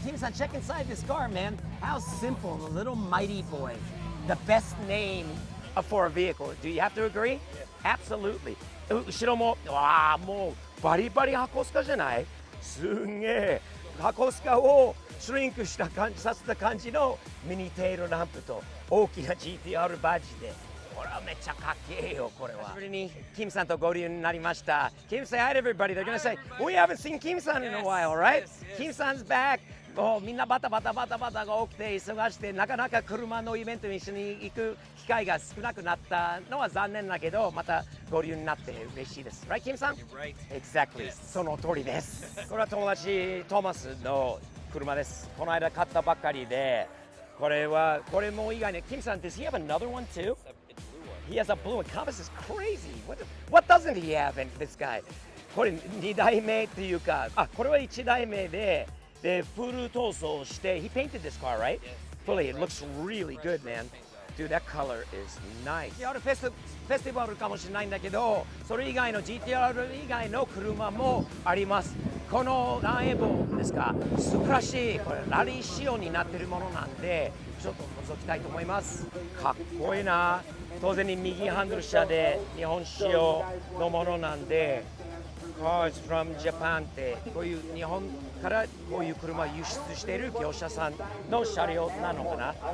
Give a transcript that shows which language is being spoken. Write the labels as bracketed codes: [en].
[en] キムさん、check inside this car, man. How simple, the little mighty boy. The best name for a vehicle. Do you have to agree? Absolutely. [ja] 後ろも、もうバリバリ箱スカじゃない？すんげえ。箱スカをシュリンクした感じさせた感じのミニテールランプと大きな GTR バッジで。これはめっちゃかっけえよ、これは。久しぶりにキムさんと合流になりました。 [en] Kim, say hi to everybody. They're gonna say, we haven't seen Kim-san in a while, right? Kim-san's back. [ja] もうみんなバタバタが起きて忙しくてなかなか車のイベントに一緒に行く機会が少なくなったのは残念だけど、また合流になって嬉しいです。 [en] Right, Kim-san? Right. Exactly. [ja] その通りです。これは友達トーマスの車です。この間買ったばっかりで、これも以外に、 [en] Kim-san, does he have another one too? He has a blue one. Compass is crazy. What doesn't he have in this guy? [ja] これ2代目っていうか、これは1代目でフル塗装して、 [en] he painted this car, right? Fully. It looks really good, man. Dude, that color is nice. [ja] GTR フェスティバルかもしれないんだけど、それ以外の GTR 以外の車もあります。このランエボですか、素晴らしい。これラリー仕様になってるものなんで、ちょっと覗きたいと思います。かっこいいな。当然に右ハンドル車で日本仕様のものなんで、Cars from Japan ってこういう日本からこういう車を輸出している業者さんの車両なのかな。